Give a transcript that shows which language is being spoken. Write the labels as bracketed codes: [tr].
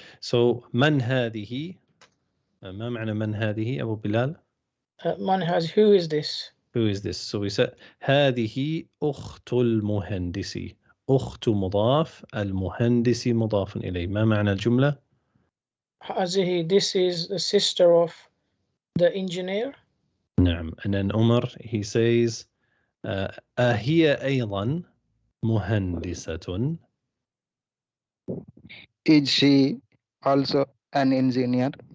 [ar] So من هذه؟ ما معنى من هذه أبو بلال؟ من هذه? [en] Who is this? Who is this? So we said [ar] هذه أخت المهندس. أخت مضاف، المهندس مضاف إليه. ما معنى الجملة؟ [en] هذه, this is the sister of the engineer. [ar] نعم. [en] And then Umar, he says [ar] هي أيضا مهندسة. [en] Is she also an engineer?